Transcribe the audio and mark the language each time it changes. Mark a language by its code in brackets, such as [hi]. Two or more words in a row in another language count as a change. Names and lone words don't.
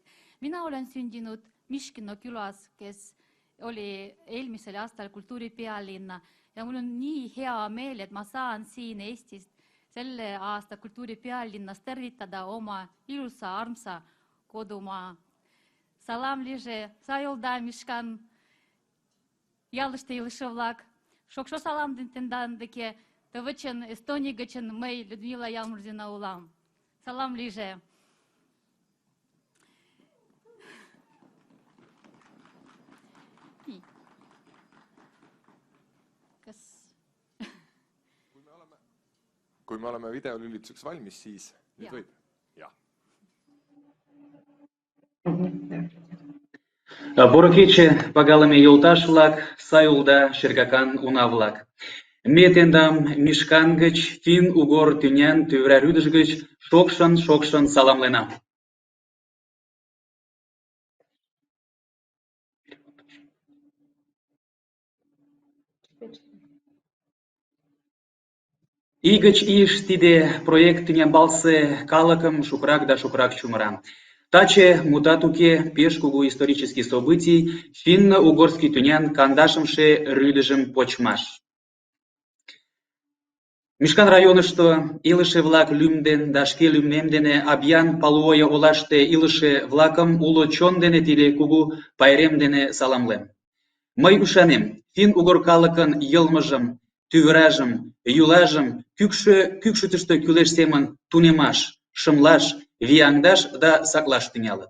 [et] Mina olen sündinud Miškino külas, kes oli eelmisel aastal kultuuripealinna ja mul on nii hea meel, et ma saan siin Eestis selle aasta kultuuripealinnas tervitada oma ilusa armsa kodumaa. [chm] Salam liže, sajolda Miškan, ялыште илыше-влак. Шокшо саламдын тендандыке, тывычын Эстония гычын мый Людмила Ямортшина улам. Салам лиже. [et] Kui me oleme videolülituseks valmis, siis nüüd võib. Ja. [chm] Борокече пагалами йолташ-влак, сайулда шергакан уна-влак. Ме тендам Мишкан гыч, фин-угор тӱнян тӱвра рӱдыш гыч шокшын саламленам. Ий гыч ийыш тиде проект тӱнямбалсе калыкым шукрак да шукрак чумыра. Таче, мутат уке, пеш кугу [ru] исторический событий, [chm] финно-угорский тӱнян 40-ше рӱдыжым почмаш. Мишкан районышто илыше-влак лӱм ден да шке лӱмем дене Абьян Палуоя олаште илыше-влакым уло чон дене тиде кугу пайрем дене саламлем. Мый ӱшанем, фин-угор калыкын йылмыжым, тӱвыражым, йӱлажым кӱкшытыштӧ кӱлеш семын тунемаш, шымлаш, вияҥдаш да саклаш тӱҥалыт.